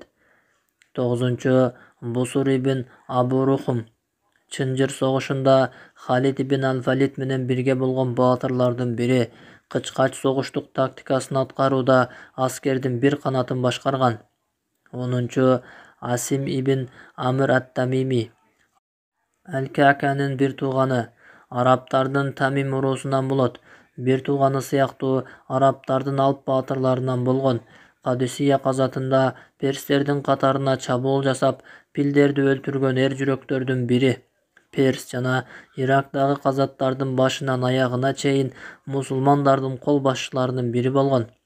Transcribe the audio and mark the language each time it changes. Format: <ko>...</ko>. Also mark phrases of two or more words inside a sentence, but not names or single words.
<ky>Тогузунчу Бусур ибн Абу Рухум. Чынжыр согушунда Халид ибн Ал-Валид менен бирге болгон баатырлардын бири. Кычкач согуштук тактикасын аткарууда аскердин бир канатын башкарган. Онунчу Асим ибн Амр ат-Тамими. Аль-Кааканын бир тууганы. Арабтардын Тамим уруусунан болот. Бир тууганы сыяктуу арабтардын алп баатырларынан болгон. Кадисия казатында перстердин катарына чабуул жасап, пилдерди өлтүргөн эр жүрөктөрдүн бири. Перс жана Ирактагы казаттардын башынан аягына чейин мусулмандардын кол башчыларынын бири болгон.</ky>